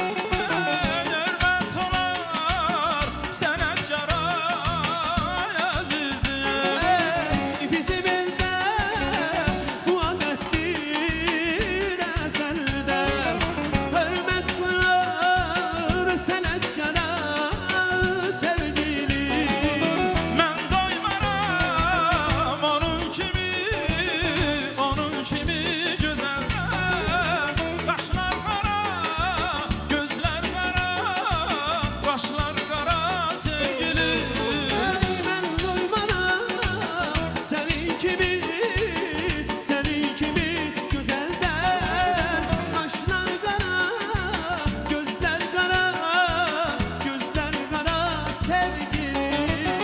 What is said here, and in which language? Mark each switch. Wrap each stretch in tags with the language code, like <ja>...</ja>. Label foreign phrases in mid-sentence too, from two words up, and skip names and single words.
<az>Hürmet olar sənətkara əzizim.</az> <tr>Bizim evde bu adettir ezelden. Hürmet var senetkara sevgilim.</tr> <az>Mən doymaram onun kimi gözəldən. Qaşlar qara, gözlər qara, başlar qara sevgilim.</az> <tr>Ben doymaram senin gibi güzelden. Kaşlar kara, gözler kara, gözler kara sevgilim.</tr>